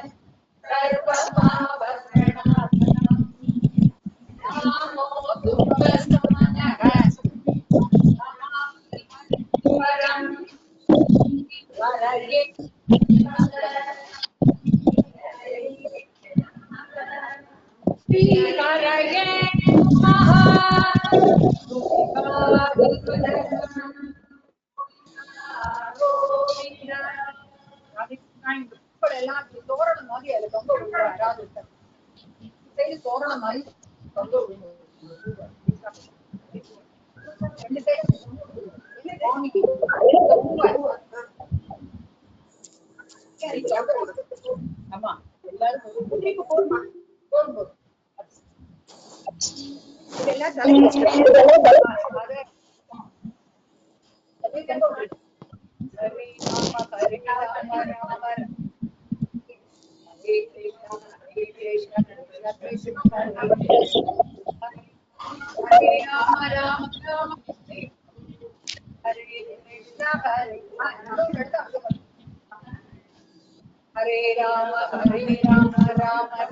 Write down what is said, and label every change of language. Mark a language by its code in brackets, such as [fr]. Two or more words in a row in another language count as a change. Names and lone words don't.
[sa] सर्वभावप्रणाशनम् नामो दुःखशमनः परं वरये श्रीहरये नमः [ta] எல்லாம் தோரணம் மாதிரி அதுல தொங்க விடுவாங்க. யாராவது சைடு தோரணம் மாதிரி தொங்க விடுவாங்க. ரெண்டு சைடு ஆமா எல்லாரும் போடுமா போடும் இதெல்லாம் [sa] हरे राम राम हरे कृष्ण कृष्ण हरे राम राम राम हरे कृष्ण हरे राम राम